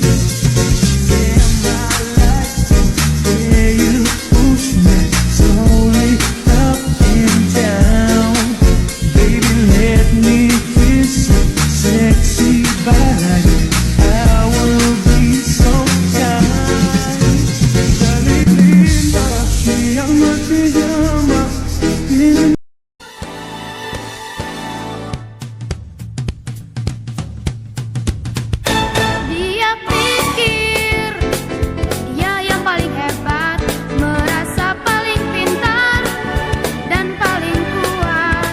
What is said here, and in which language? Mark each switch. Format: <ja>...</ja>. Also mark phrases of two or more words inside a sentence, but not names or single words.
<en>Yeah, my life, where you push me slowly up and down. Baby, let me kiss you, sexy body. I will be so kind.</en> <es>Dale linda, te amo, te llama.</es> <id>Dia pikir dia yang paling hebat, merasa paling pintar dan paling kuat.</id>